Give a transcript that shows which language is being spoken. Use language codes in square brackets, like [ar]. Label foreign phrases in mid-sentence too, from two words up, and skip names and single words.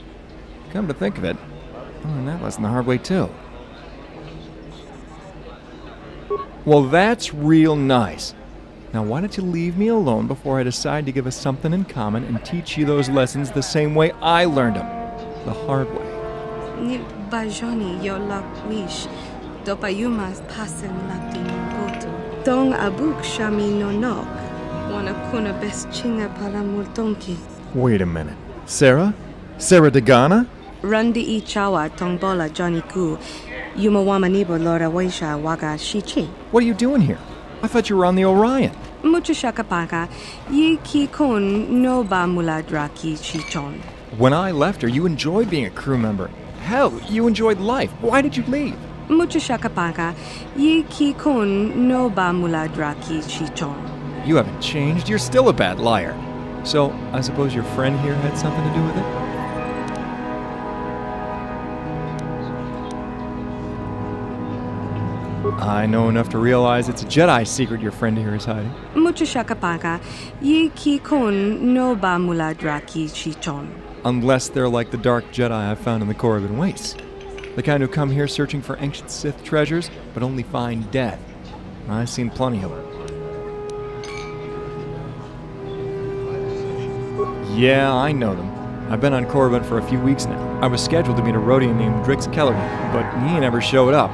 [en] Come to think of it, I learned that lesson the hard way too. Well, that's real nice. Now why don't you leave me alone before I decide to give us something in common and teach you those lessons the same way I learned them, the hard way. Ni bajoni yo lak wish. Dopayumas pasen latin boto. Dong abuk shami no nok. Wana kuna best chinga pala multonki. Wait a minute. Sarah? Sarah Dagana? Rundi I chawa tongbola Johnny Ku. Yumawamanibo Lora Waisha Waga Shichi. What are you doing here? I thought you were on the Orion. Mucho shakapaka. Yi ki kon no ba muladraki chichon. When I left her, you enjoyed being a crew member. Hell, you enjoyed life. Why did you leave? Mucho shakapaka. Yi ki kon no ba muladraki chichon. You haven't changed. You're still a bad liar. So, I suppose your friend here had something to do with it? I know enough to realize it's a Jedi secret your friend here is hiding. Mucho shakapaka. Yi ki kon no ba muladraki chichon. Unless they're like the dark Jedi I found in the korriban wastes. The kind who come here searching for ancient Sith treasures, but only find death. I've seen plenty of them. Yeah, I know them. I've been on Korriban for a few weeks now. I was scheduled to meet a Rhodian named Drix Kelleran, but he never showed up.